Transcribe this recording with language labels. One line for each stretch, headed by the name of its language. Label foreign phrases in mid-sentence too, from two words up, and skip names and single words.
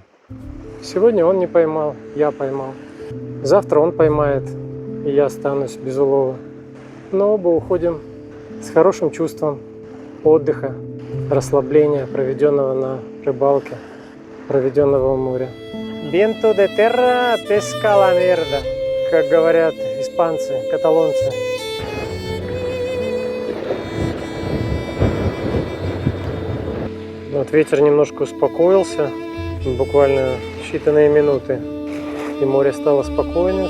Russian: Сегодня он не поймал, я поймал. Завтра он поймает, и я останусь без улова. Но оба уходим с хорошим чувством отдыха, расслабления, проведенного на рыбалке, проведенного в море.
Spanish: Viento de terra pesca la mierda,
Russian: как говорят испанцы, каталонцы. Вот ветер немножко успокоился, буквально считанные минуты, и море стало спокойным.